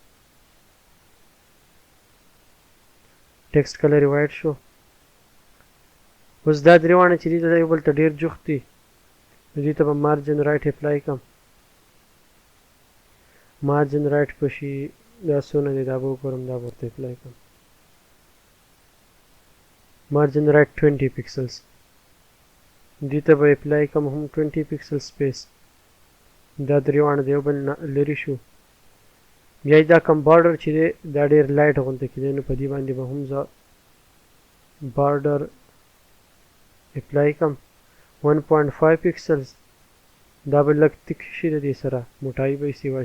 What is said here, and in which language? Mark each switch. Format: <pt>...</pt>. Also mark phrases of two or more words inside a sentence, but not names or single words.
<en>text color</en> <ps>یې وایټ شو اوس دا درې واړه چې دي دا یو بل ته ډېر جوخت دي نو دې ته به</ps> <en>margin right apply</en> <ps>کم</ps> <en>margin right</en> <ps>به شي دا څونه دی دا به وګورم دا به ورته اپلای کم</ps> <en>margin right 20 pixels</en> <ps>دې ته به اپلای کوم هم 20</ps> <en>pixel space</en> <ps>دا درې واړه د یو بل نه لرې شو بیا دا کوم بارډر چې دی دا ډېر لایټ غونته کېدی نو په دې باندې به هم زه</ps> <en>border apply</en> <ps>کوم 1.5 پکسلز دا به لږ تک شي د دې سره موټایي به یې سیوا</ps>